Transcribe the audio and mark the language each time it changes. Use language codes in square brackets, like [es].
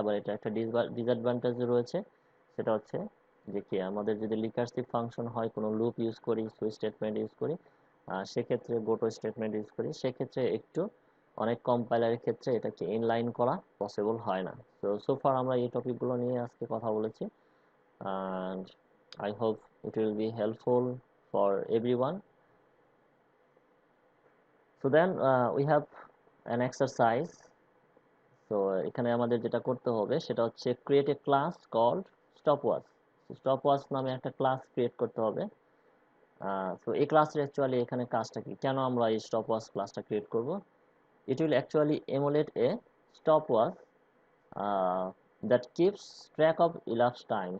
[bn] আবার এটা একটা ডিসঅ্যাডভান্টেজও রয়েছে, সেটা হচ্ছে যে কি, আমাদের যদি রিকার্সিভ ফাংশন হয়, কোনো লুপ ইউজ করি, সুইচ স্টেটমেন্ট ইউজ করি, সেক্ষেত্রে গোটো স্টেটমেন্ট ইউজ করি, সেক্ষেত্রে একটু অনেক কম্পাইলারের ক্ষেত্রে এটাকে ইনলাইন করা পসিবল হয় না। তো সোফার আমরা এই টপিকগুলো নিয়ে আজকে কথা বলেছি, [en] and I hope it will be helpful for everyone. So then we have an exercise. [bn] তো এখানে আমাদের যেটা করতে হবে সেটা হচ্ছে [en] Create a class called stopwatch. [bn] Stopwatch নামে একটা ক্লাস ক্রিয়েট করতে হবে। তো এই ক্লাসের অ্যাকচুয়ালি এখানে কাজটা কি, কেন আমরা এই স্টপওয়াচ ক্লাসটা ক্রিয়েট করব? [en] It will actually emulate a stopwatch that keeps track of elapsed time.